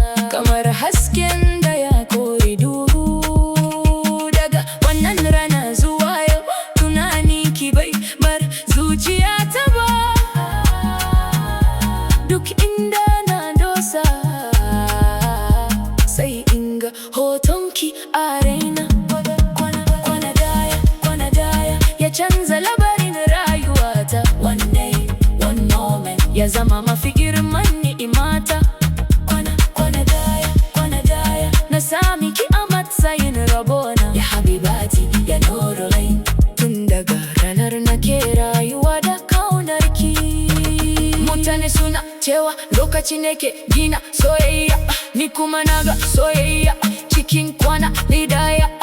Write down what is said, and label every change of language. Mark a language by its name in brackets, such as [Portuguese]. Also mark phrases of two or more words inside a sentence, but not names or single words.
[Hausa] Kamar hasken da ya kori duhu, daga wannan rana zuwa yau, tunani ki bai bar zuciya ta ba. Duk inda na dosa, sai in ga hoton ki a raina. Kwana, kwana daya, kwana daya, ya canza labarin rayuwata. [English] One day, one moment, [Hausa] ya zama mafi girman ni'imata. Kwana, kwana daya, kwana daya, na sami ki a matsayin rabona. [Arabic] يا حبيبتي، يا نور عيني. [Hausa] Tun daga ranar nake rayuwa da kaunar ki. Mutane suna cewa lokaci ne ke gina soyayya, ni kuma na ga soyayya cikin kwana ɗaya.